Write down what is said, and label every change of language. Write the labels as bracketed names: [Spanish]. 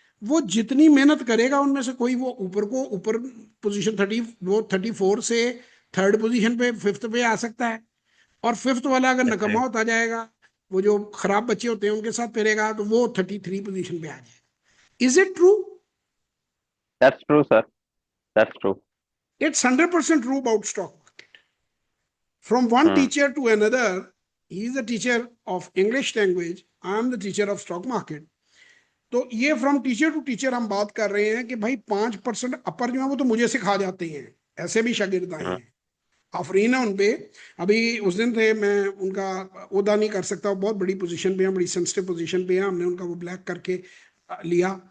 [Hindi] वो जितनी मेहनत करेगा उनमें से कोई वो ऊपर पोजीशन 30, वो 34 से थर्ड पोजीशन पे, फिफ्थ पे आ सकता है। और फिफ्थ वाला अगर ऐसे नकमा होता जाएगा, वो जो खराब बच्चे होते हैं उनके साथ फिरेगा, तो वो 33 पोजीशन पे आ जाएगा। [English] Is it true? That's true sir, that's true. It's 100% true about stock. From one hmm, teacher to another, he is a teacher of English language, I am the teacher of stock market. [Hindi] तो ये [English] from teacher to teacher [Hindi] हम बात कर रहे हैं कि भाई 5% अपर जो है वो तो मुझे सिखा जाते हैं, ऐसे भी शागिर्द आए हम्म, हैं। आफरीन है उनपे। अभी उस दिन थे, मैं उनका ओहदा नहीं कर सकता, वो बहुत बड़ी पोजीशन पे है, बड़ी सेंसिटिव पोजीशन पे है, हमने उनका वो ब्लैक करके लिया।